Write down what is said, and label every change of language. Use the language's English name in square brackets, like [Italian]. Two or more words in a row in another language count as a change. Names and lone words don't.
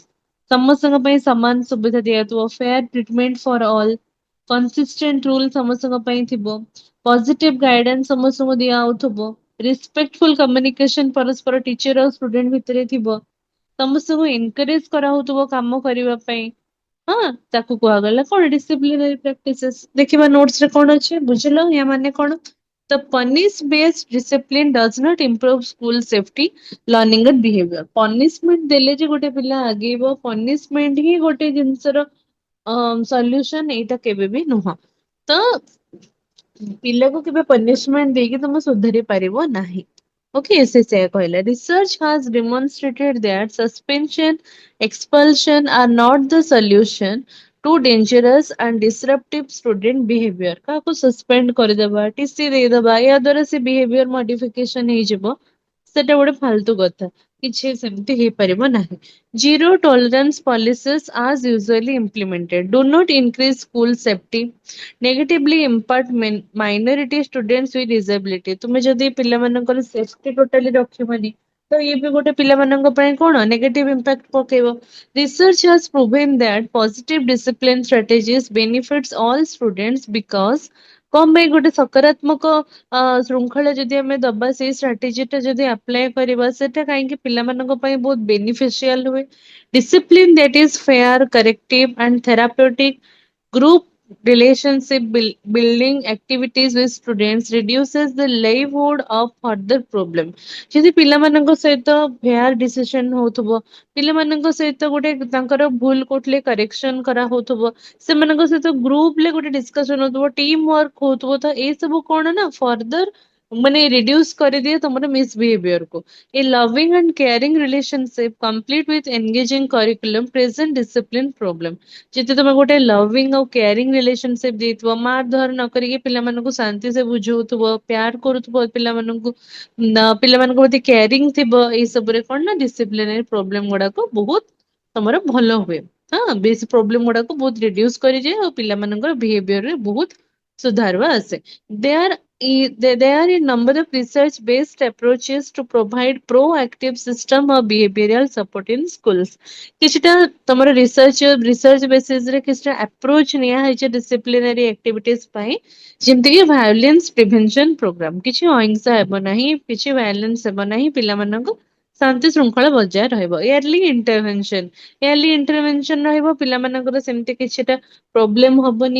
[Odia] ସମସ୍ତଙ୍କ ପାଇଁ ସମାନ ସୁବିଧା ଦିଆଯାଉଥିବ, [English] fair treatment for all, consistent rule [Odia] ସମସ୍ତଙ୍କ ପାଇଁ ଥିବ, [English] positive guidance [Odia] ସମସ୍ତଙ୍କୁ ଦିଆଯାଉଥିବ, [English] respectful communication [Odia] ପରସ୍ପର ଟିଚର ଆଉ ଷ୍ଟୁଡେଣ୍ଟ ଭିତରେ ଥିବ, ସମସ୍ତଙ୍କୁ ଏନକରେଜ କରାହଉଥିବ କାମ କରିବା ପାଇଁ। ହଁ, ତାକୁ କୁହାଗଲା କଣ? [English] disciplinary practices. [Odia] ଦେଖିବା ନୋଟ୍ସ ରେ କଣ ଅଛି, ବୁଝିଲ ୟା ମାନେ କଣ? [English] The punish based discipline does not improve school safety, learning and behavior. [Odia] ପନିଶମେଣ୍ଟ ଦେଲେ ଯେ ଗୋଟେ ପିଲା ଆଗେଇବ, ପନିଶମେଣ୍ଟ ହିଁ ଗୋଟେ ଜିନିଷର ସଲ୍ୟୁସନ, ଏଇଟା କେବେ ବି ନୁହଁ। ତ ପିଲାକୁ କେବେ ପନିଶମେଣ୍ଟ ଦେଇକି ତମେ ସୁଧାରି ପାରିବ ନାହିଁ। ଓକେ, ସେ ସେଇଆ କହିଲା। [English] Research has demonstrated that suspension, expulsion are not the solution to dangerous and disruptive student behavior. [Odia] କାହାକୁ ସସ୍ପେଣ୍ଡ କରିଦବା, ଟିସି ଦେଇଦବା, ଏହା ଦ୍ୱାରା ସେ [English] behavior modification [Odia] ହେଇଯିବ, ସେଟା ଗୋଟେ ଫାଲତୁ କଥା। କିଛି ସେମିତି ହେଇପାରିବ ନାହିଁ। [English] Zero tolerance policies as usually implemented do not increase school safety, negatively impact minority students with disability. [Odia] ତୁମେ ଯଦି ପିଲାମାନଙ୍କର [English] safety totally [Odia] ରଖିବନି, ତ ଇଏ ବି ଗୋଟେ ପିଲାମାନଙ୍କ ପାଇଁ କଣ [English] negative impact [Odia] ପକେଇବ। [English] Research has proven that positive discipline strategies benefits all students because [Odia] କଣ ପାଇଁ ଗୋଟେ ସକାରାତ୍ମକ ଶୃଙ୍ଖଳା ଯଦି ଆମେ ଦବା, ସେଇ ଷ୍ଟ୍ରାଟେଜିଟା ଯଦି ଆପ୍ଲାଏ କରିବା, ସେଟା କାହିଁକି ପିଲାମାନଙ୍କ ପାଇଁ ବହୁତ ବେନିଫିସିଆଲ ହୁଏ। [English] Discipline that is fair, corrective and therapeutic, group relationship building activities with students reduces the livelihood of further problem. [Odia] ଯଦି ପିଲାମାନଙ୍କ ସହିତ [English] fair decision [Odia] ହଉଥିବ, ପିଲାମାନଙ୍କ ସହିତ ଗୋଟେ ତାଙ୍କର ଭୁଲ କୋଉଥିଲେ କରେକ୍ସନ କରାହଉଥିବ, ସେମାନଙ୍କ ସହିତ ଗ୍ରୁପରେ ଗୋଟେ ଡିସ୍କସନ ହଉଥିବ, [English] team work [Odia] ହଉଥିବ, ତ ଏଇ ସବୁ କଣ ନା ଫର୍ଦର ମାନେ ରିଡ୍ୟୁସ କରିଦିଏ ତମର ମିସବିହେଭିୟରକୁ। [English] A loving and caring relationship complete with engaging curriculum present discipline problem. [Odia] ଯଦି ତମେ ଗୋଟେ ଲଭିଂ ଆଉ [English] caring relationship [Odia] ଦେଇଥିବ, ମାର ଧର ନ କରିକି ପିଲାମାନଙ୍କୁ ଶାନ୍ତି ସେ ବୁଝଉଥିବ, ପ୍ୟାର କରୁଥିବ ପିଲାମାନଙ୍କୁ, ପିଲାମାନଙ୍କ ପ୍ରତି କେୟାରିଂ ଥିବ, ଏଇ ସବୁରେ କଣ ନା [English] disciplinary problem [Odia] ଗୁଡାକ ବହୁତ ତମର ଭଲ ହୁଏ। ହଁ, ବେଶୀ ପ୍ରୋବ୍ଲେମ ଗୁଡାକୁ ବହୁତ ରିଡ୍ୟୁସ କରିଯାଏ ଆଉ ପିଲାମାନଙ୍କର ବିହେଭିୟରରେ ବହୁତ ସୁଧାର ଆସେ। [English] There are a number of research-based approaches to provide proactive system of behavioral support in schools. [Odia] କିଛିଟା ତମର [English] research basisରେ [Odia] କିଛିଟା ଆପ୍ରୋଚ ନିଆ ହେଇଛି [English] disciplinary activities [Odia] ପାଇଁ, ଯେମିତିକି [English] violence prevention program. [Odia] କିଛି ଅହିଂସା ହେବ ନାହିଁ, କିଛି ଭାয়োଲେନ୍ସ ହେବ ନାହିଁ, ପିଲାମାନଙ୍କୁ ଶାନ୍ତି ଶୃଙ୍ଖଳା ବଜାୟ ରହିବ। [English] early intervention [Odia] ରହିବ, ପିଲାମାନଙ୍କର ସେମିତି କିଛିଟା ପ୍ରୋବ୍ଲେମ ହବନି।